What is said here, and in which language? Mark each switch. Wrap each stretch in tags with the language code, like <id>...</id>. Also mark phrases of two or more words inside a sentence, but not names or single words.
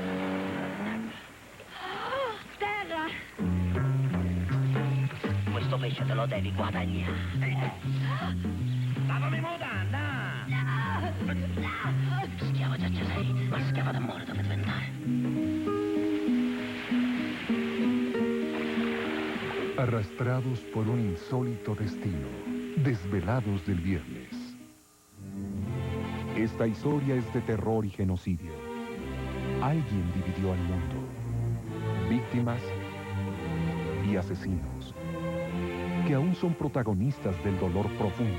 <it>Terra! Questo pesce te lo devi guadagnare. Lavami mutanda! Schiava già ci sei, ma schiava d'amore deve diventare.</it> <es>Arrastrados por un insólito destino, desvelados del viernes. Esta historia es de terror y genocidio. Alguien dividió al mundo. Víctimas y asesinos, que aún son protagonistas del dolor profundo.</es>